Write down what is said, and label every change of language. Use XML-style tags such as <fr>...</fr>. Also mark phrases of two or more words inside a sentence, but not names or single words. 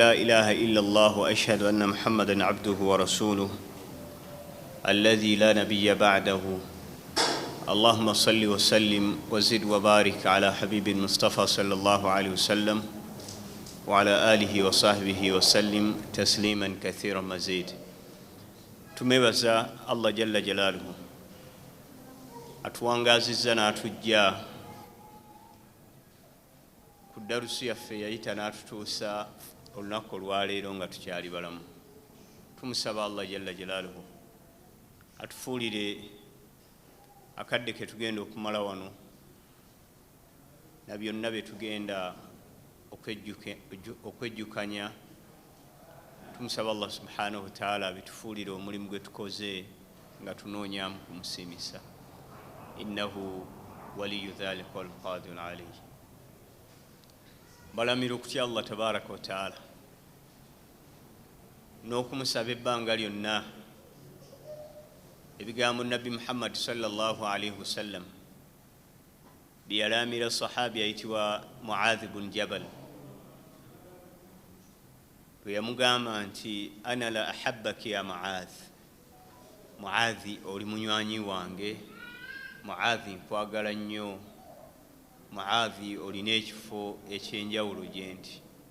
<ar>لا إله إلا الله وأشهد أن محمدًا عبده ورسوله الذي لا نبي بعده اللهم صل وسلم وزد وبارك على حبيب المصطفى صلى الله عليه وسلم وعلى آله وصحبه وسلم تسليما كثيرا مزيد.</ar> <lg>Tumebaza</lg> <ar>الله جل جلاله</ar> <lg>atuwangazizza n'atujja ku darusu yaffe yayita n'atutuusa olunaku olwaleero nga tukyali balamu. tumusaba</lg> <ar>الله جل جلاله</ar> <lg>atufuulire akadde ke tugenda okumala wano na byonna bye tugenda okwejjukanya. Tumusaba</lg> <ar>الله سبحانه وتعالى</ar> <lg>bitufuulire omulimu gwe tukoze nga tunoonyaamu kumusiimisa.</lg> <ar>إنه ولي ذلك والقادر عليه.</ar> <lg>Balamira okutya</lg> <ar>الله تبارك وتعالى</ar> <lg>n'okumusaba ebbanga lyonna ebigambo Nabbi Muhammad</lg> <ar>صلى الله عليه وسلم</ar> <lg>byalamira sahabi ayitibwa Muadh ibn Jabal bwe yamugamba nti</lg> <ar>أنا لأحبك يا معاذ,</ar> <lg>Muadhi oli munywanyi wange, Muadhi nkwagala nnyo, Muadhi olina ekifo ekyenjawulo gye ndi.</lg>